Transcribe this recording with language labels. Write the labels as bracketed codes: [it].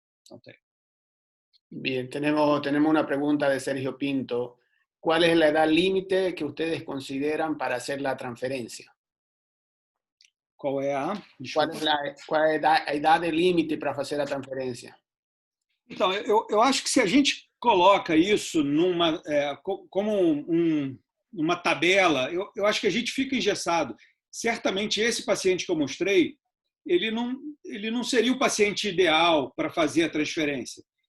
[pt] Não tenho. [es] Bien, tenemos una pregunta de Sergio Pinto. ¿Cuál es la edad límite que ustedes consideran para hacer la transferencia? [pt] Qual é a? [es] ¿Cuál es [pt] a idade límite para fazer a transferência? Então, eu acho que se a gente coloca isso como uma tabela, eu acho que a gente fica engessado. Certamente, esse paciente que eu mostrei, ele não seria o paciente ideal para fazer a transferência.